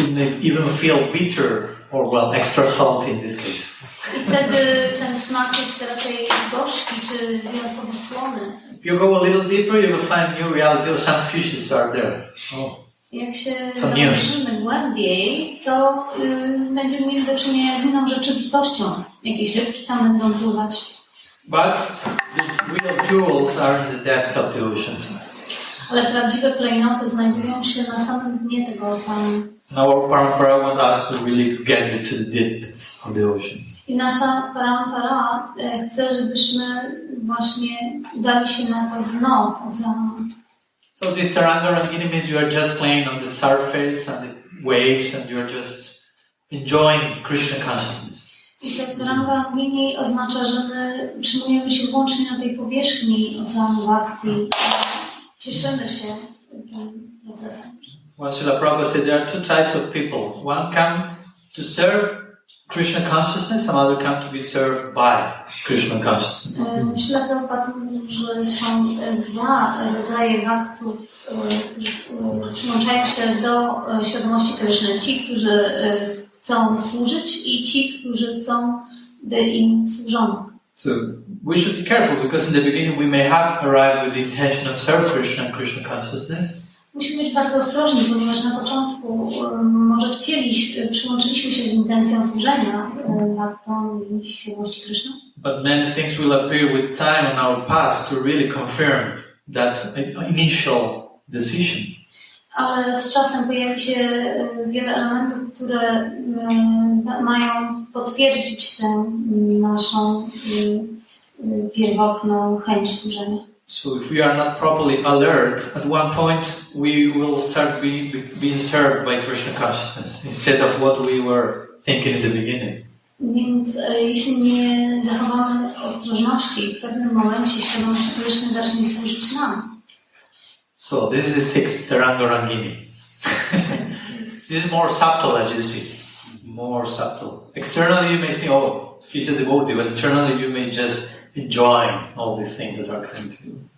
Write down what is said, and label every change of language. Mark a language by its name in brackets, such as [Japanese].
[English] It may even feel bitter or well, extra salty in this case. [Polish] I wtedy ten smak jest raczej gorzki czy wyjątkowo słony. [English] If you go a little deeper, you will find new reality. Some fishes are there. [Polish] Jak się zanurzymy głębiej, to będziemy mieli do czynienia z inną rzeczywistością. Jakieś rybki tam będą pływać. [English] But the real jewels are in the depth of the ocean. [Polish] Ale prawdziwe klejnoty znajdują się na samym dnie tego oceanu. [English] Our parampara wants us to really get into the depths of the ocean. [Polish] I nasza parampara chce, żebyśmy właśnie udali się na to dno oceanu. [English] So this Taranga Rangini means you are just playing on the surface and the waves and you are just enjoying Krishna consciousness. [Polish] I to Taranga Rangini oznacza, że my utrzymujemy się wyłącznie na tej powierzchni oceanu bhakti. Cieszymy się tym procesem. [English] Well, Srila Prabhupada said there are two types of people. One come to serve Krishna consciousness, some other come to be served by Krishna consciousness. [Polish] Srila Prabhupada mówił, że są dwa rodzaje bhaktów, którzy przyłączają się do świadomości Kryszny. Ci, którzy chcą służyć i ci, którzy chcą, by im służono. [English] So we should be careful because in the beginning we may have arrived with the intention of serve Krishna and Krishna consciousness. [Polish] Musimy być bardzo ostrożni, ponieważ na początku może przyłączyliśmy się z intencją służenia bhaktom i świadomości Kryszny. [English] But many things will appear with time on our path to really confirm that initial decision. [Polish] Ale z czasem pojawi się wiele elementów, które mają potwierdzić tę naszą pierwotną chęć służenia. [English] So if we are not properly alert, at one point we will start being served by Krishna consciousness instead of what we were thinking in the beginning. [Polish] Więc jeśli nie zachowamy ostrożności, w pewnym momencie świadomość Kryszny zacznie służyć nam. [English] So this is the sixth Taranga Rangini. This is more subtle, as you see. More subtle. Externally you may see, oh, he's a devotee, but internally you may just enjoy all these things that are coming to you.